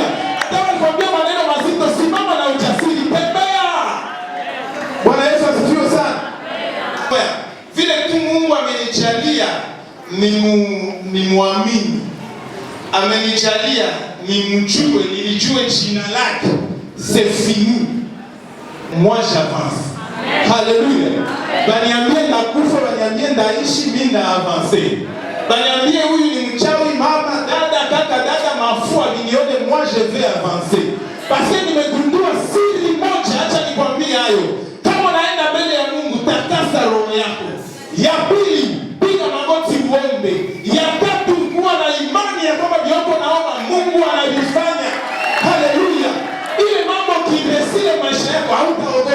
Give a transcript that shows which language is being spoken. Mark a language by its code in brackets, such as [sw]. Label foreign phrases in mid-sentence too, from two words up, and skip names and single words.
[sw] Nataka nikwambie maneno mazito, simama na ujasiri, tembea. Bwana Yesu asifiwe sana. Amen. Vile tu Mungu amenijalia ni muamini. Amenijalia nimjue, nilijue jina lake. [fr] C'est fini. Moi j'avance. [sw] Haleluya. Baniambie nakufa, baniambie ndaishi, mimi na avancer. Baniambie huyu ni mchawi, mama, dada, kaka, dada, mafua, nione [fr] moi je vais avancer. Parce que [sw] nimegundua siri moja, acha nikwambie hayo. Kama unaenda mbele ya Mungu, takasa roho yako. Ya pili, piga magoti uombe. Ya tatu, kuwa na imani ya kwamba vyoko naomba Mungu anavifanya. Haleluya. Ile mambo kiresile maisha yako hauta